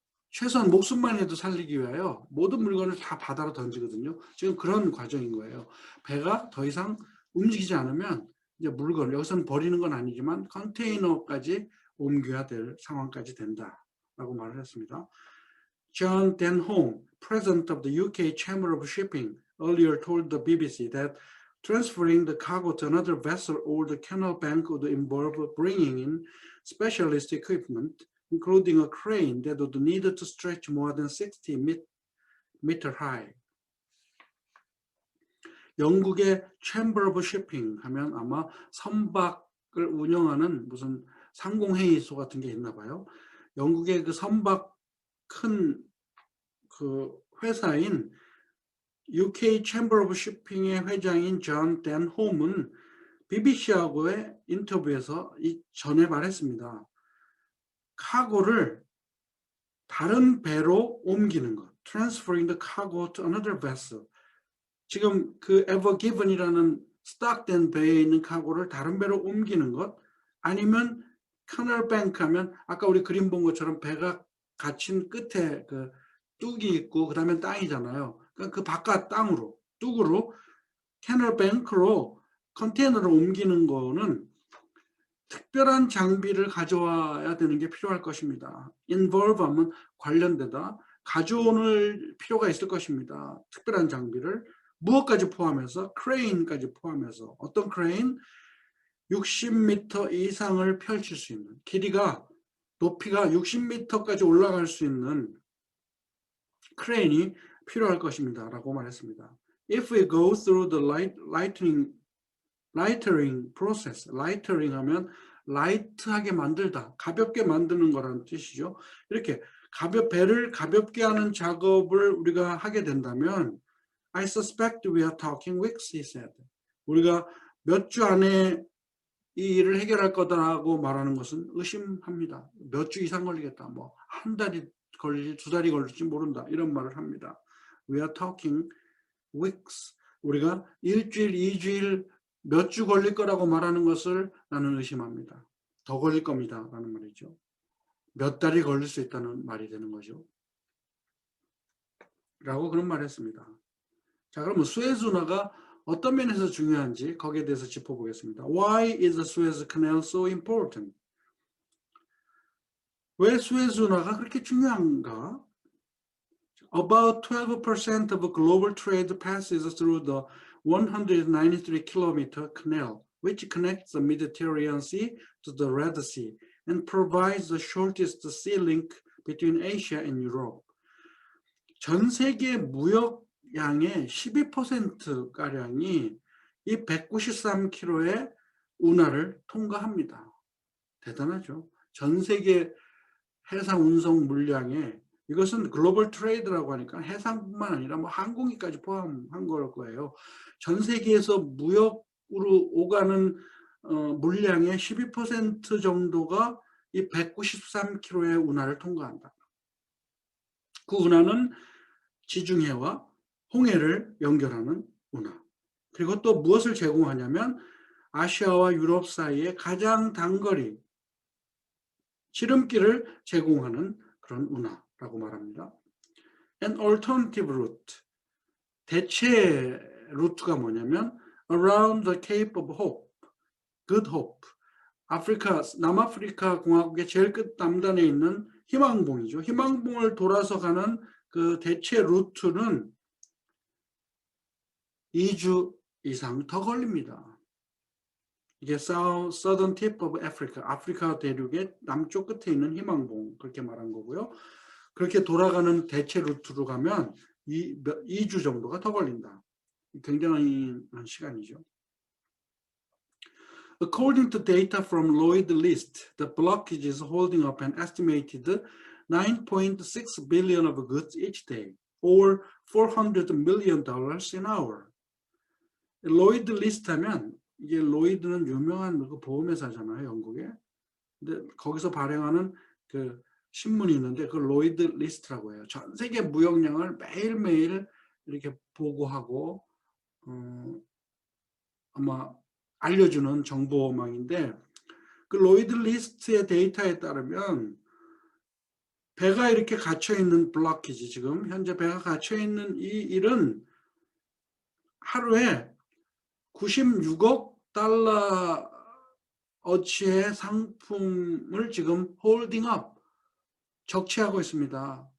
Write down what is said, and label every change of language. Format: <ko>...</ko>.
<ko>최소한 목숨만 해도 살리기 위하여 모든 물건을 다 바다로 던지거든요. 지금 그런 과정인 거예요. 배가 더 이상 움직이지 않으면 이제 물건, 여기서는 버리는 건 아니지만 컨테이너까지 옮겨야 될 상황까지 된다라고 말을 했습니다.</ko> <en>John Denholm, president of the UK Chamber of Shipping, earlier told the BBC that transferring the cargo to another vessel or the canal bank would involve bringing in specialist equipment, including a crane that would need to stretch more than 60 meter high.</en> <ko>영국의 Chamber of Shipping 하면 아마 선박을 운영하는 무슨 상공회의소 같은 게 있나 봐요. 영국의 그 선박 큰 그 회사인 UK Chamber of Shipping의 회장인 존 댄홈은 BBC하고의 인터뷰에서 전에 말했습니다. 카고를 다른 배로 옮기는 것.</ko> <en>Transferring the cargo to another vessel.</en> <ko>지금 그 Ever Given이라는 스탁된 배에 있는 카고를 다른 배로 옮기는 것, 아니면 캐널 뱅크 하면 아까 우리 그림 본 것처럼 배가 갇힌 끝에 그 뚝이 있고 그 다음에 땅이잖아요. 그러니까 그 바깥 땅으로, 뚝으로 캐널 뱅크로 컨테이너를 옮기는 거는 특별한 장비를 가져와야 되는 게 필요할 것입니다. involve 하면 관련되다, 가져올 필요가 있을 것입니다. 특별한 장비를 무엇까지 포함해서? 크레인까지 포함해서. 어떤 크레인? 60m 이상을 펼칠 수 있는, 길이가 높이가 60m까지 올라갈 수 있는 크레인이 필요할 것입니다 라고 말했습니다.</ko> <en>If we go through the lightering process, lightering</en> <ko>하면 라이트하게 만들다, 가볍게 만드는 거라는 뜻이죠. 이렇게 배를 가볍게 하는 작업을 우리가 하게 된다면</ko> <en>I suspect we are talking weeks, he said.</en> <ko>우리가 몇 주 안에 이 일을 해결할 거다라고 말하는 것은 의심합니다. 몇 주 이상 걸리겠다. 뭐 한 달이 걸릴지 2달이 걸릴지 모른다. 이런 말을 합니다.</ko> <en>We are talking weeks.</en> <ko>우리가 일주일, 2주일, 몇 주 걸릴 거라고 말하는 것을 나는 의심합니다. 더 걸릴 겁니다. 라는 말이죠. 몇 달이 걸릴 수 있다는 말이 되는 거죠. 라고 그런 말을 했습니다. 자, 그러면 수에즈 운하가 어떤 면에서 중요한지 거기에 대해서 짚어보겠습니다.</ko> <en>Why is the Suez Canal so important?</en> <ko>왜 수에즈 운하가 그렇게 중요한가?</ko> <en>About 12% of global trade passes through the 193-kilometer canal, which connects the Mediterranean Sea to the Red Sea and provides the shortest sea link between Asia and Europe.</en> <ko>전 세계 무역량의 12%가량이 이 193km의 운하를 통과합니다. 대단하죠. 전 세계 해상 운송 물량에, 이것은 글로벌 트레이드라고 하니까 해상뿐만 아니라 뭐 항공기까지 포함한 걸 거예요. 전 세계에서 무역으로 오가는 물량의 12% 정도가 이 193km의 운하를 통과한다. 그 운하는 지중해와 홍해를 연결하는 운하. 그리고 또 무엇을 제공하냐면 아시아와 유럽 사이에 가장 단거리, 지름길을 제공하는 그런 운하라고 말합니다.</ko> <en>An alternative route.</en> <ko>대체 루트가 뭐냐면</ko> <en>around the Cape of Hope, Good Hope.</en> <ko>남아프리카 공화국의 제일 끝 남단에 있는 희망봉이죠. 희망봉을 돌아서 가는 그 대체 루트는 2주 이상 더 걸립니다. 이게 Southern Tip of Africa, 아프리카 대륙의 남쪽 끝에 있는 희망봉, 그렇게 말한 거고요. 그렇게 돌아가는 대체 루트로 가면 2주 정도가 더 걸린다. 굉장한 시간이죠.</ko> <en>According to data from Lloyd List, the blockage is holding up an estimated 9.6 billion of goods each day, or $400 million an hour.</en> <ko>로이드 리스트 하면, 이게 로이드는 유명한 그 보험회사잖아요, 영국에. 근데 거기서 발행하는 그 신문이 있는데 그 로이드 리스트라고 해요. 전 세계 무역량을 매일매일 이렇게 보고하고 아마 알려주는 정보망인데, 그 로이드 리스트의 데이터에 따르면 배가 이렇게 갇혀있는 블로키지, 지금 현재 배가 갇혀있는 이 일은 하루에 96억 달러 어치의 상품을 지금 홀딩업, 적치하고 있습니다.</ko>